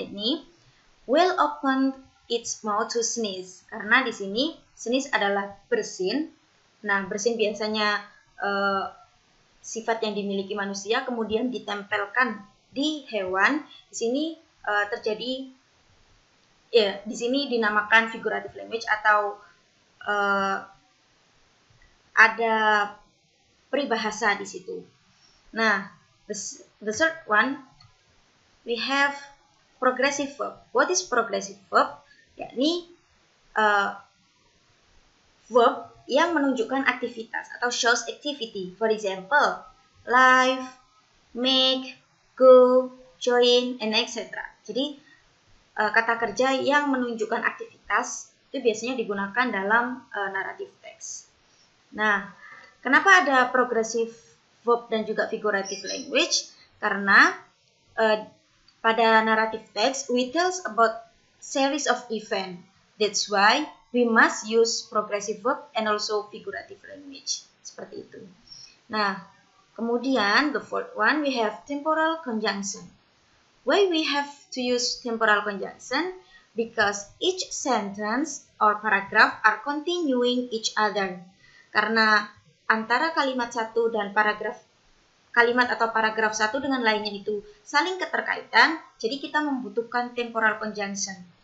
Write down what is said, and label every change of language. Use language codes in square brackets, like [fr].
[id] Yakni [en] whale opened its mouth to sneeze. [id] Karena di sini sneeze adalah bersin. Nah, bersin biasanya sifat yang dimiliki manusia kemudian ditempelkan di hewan. Di sini terjadi di sini dinamakan figurative language atau ada peribahasa di situ. [en] Nah, the third one, we have progressive verb. What is progressive verb? [id] Yakni verb yang menunjukkan aktivitas atau [en] shows activity. For example, live, make, go, join, and etc. [id] Jadi kata kerja yang menunjukkan aktivitas itu biasanya digunakan dalam narrative text. Nah, kenapa ada progressive verb dan juga figurative language? Karena pada [en] narrative text we tells about series of event. That's why we must use progressive verb and also figurative language. [id] Seperti itu. Nah, kemudian [en] the fourth one we have temporal conjunction. Why we have to use temporal conjunction? Because each sentence or paragraph are continuing each other. [id] Karena antara kalimat satu dan kalimat atau paragraf satu dengan lainnya itu saling keterkaitan, jadi kita membutuhkan temporal conjunction.